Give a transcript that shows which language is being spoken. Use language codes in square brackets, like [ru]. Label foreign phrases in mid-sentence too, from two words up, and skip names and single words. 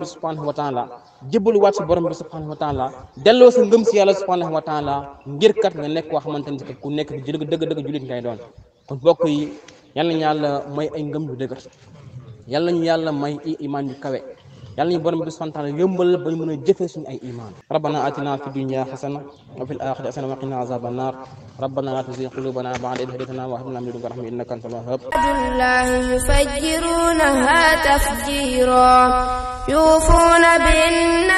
[ar] سبحانه وتعالى [wo] jébbaluwaat si borom bi [ar] سبحانه وتعالى [wo] delloo sa ngëm si yàlla [ar] سبحانه وتعالى [wo] ngir kat nga nekk koo xamante ni ku nekk di dëgg jullit ngay doon kon mbokk yi yal nañu yàlla may ay ngëm yu dëgër yal nañu yàlla may ay imaan yu kawe yàlla ñu borom bi [ar] سبحانه وتعالى [wo] yëmbal ba ñu mën a jëfee suñu ay iman [ar] ربنا آتنا في الدنيا حسنة وفي الآخرة حسنة وقنا عذاب النار ربنا لا تزغ قلوبنا بعد إذ هديتنا وهب لنا من لدنك رحمة إنك أنت الوهاب يفجرونها تفجيرا يوفون بالنذر